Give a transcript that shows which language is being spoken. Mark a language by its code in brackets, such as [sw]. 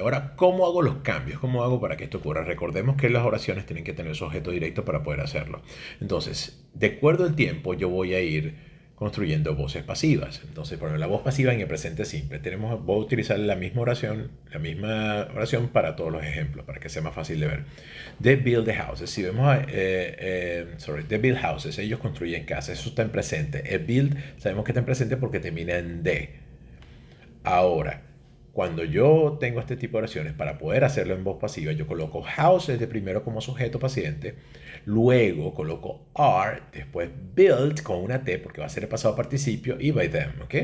[es] Ahora, ¿cómo hago los cambios? ¿Cómo hago para que esto ocurra? Recordemos que las oraciones tienen que tener su objeto directo para poder hacerlo. Entonces, de acuerdo al tiempo, yo voy a ir construyendo voces pasivas. Entonces, por ejemplo, la voz pasiva en el presente simple. Voy a utilizar la misma oración para todos los ejemplos, para que sea más fácil de ver. [en] They build the houses. [es] Si vemos, [en] they build houses. [es] Ellos construyen casas. Eso está en presente. El build, sabemos que está en presente porque termina en de. Ahora, cuando yo tengo este tipo de oraciones, para poder hacerlo en voz pasiva, yo coloco houses de primero como sujeto paciente, luego coloco are, después build con una T porque va a ser el pasado participio y [en] by them, [es] ¿ok?